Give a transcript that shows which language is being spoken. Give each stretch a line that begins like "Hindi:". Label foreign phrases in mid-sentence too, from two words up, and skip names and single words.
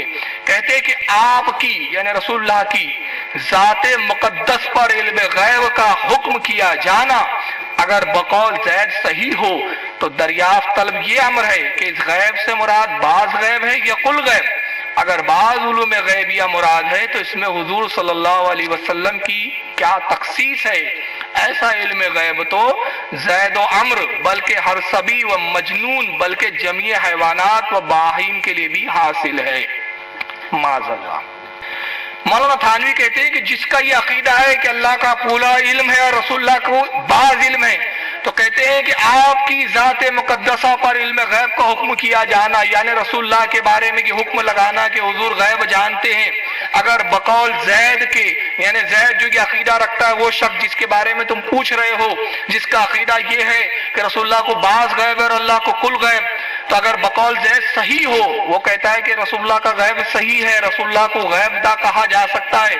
Urdu: کہتے ہیں کہ آپ کی یعنی رسول اللہ کی ذات مقدس پر علم غیب کا حکم کیا جانا اگر بقول زید صحیح ہو تو دریافت طلب یہ امر ہے کہ اس غیب سے مراد بعض غیب ہے یا کل غیب. اگر بعض علوم غیبیہ مراد ہے تو اس میں حضور
Arabic: صلی اللہ علیہ وسلم
Urdu: کی کیا تخصیص ہے؟ ایسا علم غیب تو زید و عمر بلکہ ہر صبی و مجنون بلکہ جمیع حیوانات و باہیم کے لیے بھی حاصل ہے. معاذ اللہ. مولانا تھانوی کہتے ہیں کہ جس کا یہ عقیدہ ہے کہ اللہ کا پورا علم ہے اور رسول اللہ کو بعض علم ہے تو کہتے ہیں کہ آپ کی ذات مقدسہ پر علم غیب کا حکم کیا جانا یعنی رسول اللہ کے بارے میں یہ حکم لگانا کہ حضور غیب جانتے ہیں اگر بقول زید کے یعنی زید جو یہ عقیدہ رکھتا ہے وہ شخص جس کے بارے میں تم پوچھ رہے ہو جس کا عقیدہ یہ ہے کہ رسول اللہ کو بعض غیب اور اللہ کو کل غیب تو اگر بقول زید صحیح ہو وہ کہتا ہے کہ رسول اللہ کا غیب صحیح ہے رسول اللہ کو غیب دا کہا جا سکتا ہے.